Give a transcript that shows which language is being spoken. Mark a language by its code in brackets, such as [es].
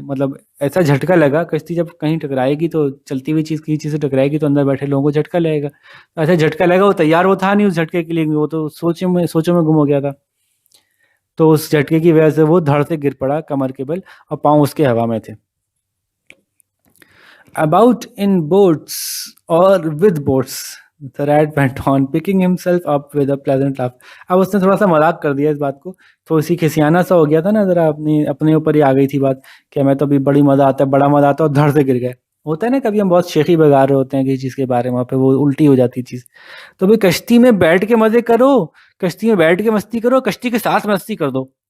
[hi] मतलब ऐसा झटका लगा, कश्ती जब कहीं टकराएगी तो चलती हुई चीज़ किसी चीज़ से टकराएगी तो अंदर बैठे लोगों को झटका लगेगा। ऐसा झटका लगा, वो तैयार वो था नहीं उस झटके के लिए, वो तो सोचों में गुम हो गया था। तो उस झटके की वजह से वो धड़ से गिर पड़ा कमर के बल, और पाँव उसके हवा में थे। [en] About in boats or with boats, the rat went on, picking himself up with a pleasant laugh. [hi] अब उसने थोड़ा सा मजाक कर दिया इस बात को, थोड़ी सी खिसियाना सा हो गया था ना, जरा अपने ऊपर ही आ गई थी बात कि मैं तो अभी बड़ा मजा आता है, और धड़ से गिर गए। होता है ना, कभी हम बहुत शेखी बगा रहे होते हैं किसी चीज़ के बारे में, पे वो उल्टी हो जाती चीज़। तो भाई कश्ती में बैठ के मजे करो, कश्ती में बैठ के मस्ती करो, कश्ती के साथ मस्ती कर दो।